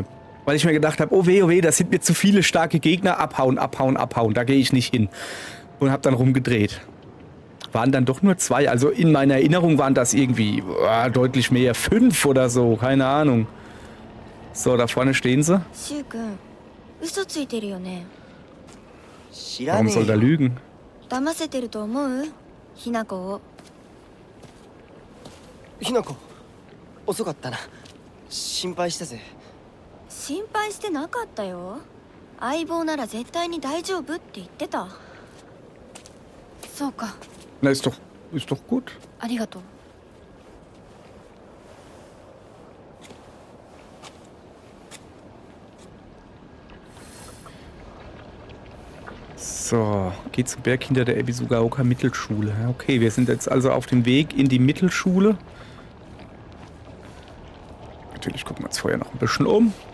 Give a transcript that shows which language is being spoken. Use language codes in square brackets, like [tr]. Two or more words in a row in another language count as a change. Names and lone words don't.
[de] Weil ich mir gedacht habe, oh weh, das sind mir zu viele starke Gegner, abhauen, da gehe ich nicht hin. Und habe dann rumgedreht. Waren dann doch nur 2, also in meiner Erinnerung waren das irgendwie deutlich mehr, 5 oder so, keine Ahnung. So, da vorne stehen sie. [ja] シュウ君、嘘ついてるよね。知ら [de] Warum [ja] ねえ [de] soll der [ja] よ。 [de] lügen? [ja] 騙せてると思う？ひな子を。ひなこ、遅かったな。心配したぜ。心配してなかったよ。相棒なら絶対に大丈夫って言ってた。そうか、 [de] Na, ist doch gut. [ja] ありがとう。 [de] So, geht zum Berg hinter der Ebisugaoka Mittelschule. Ja, okay, wir sind jetzt also auf dem Weg in die Mittelschule. Natürlich gucken wir uns vorher noch ein bisschen um.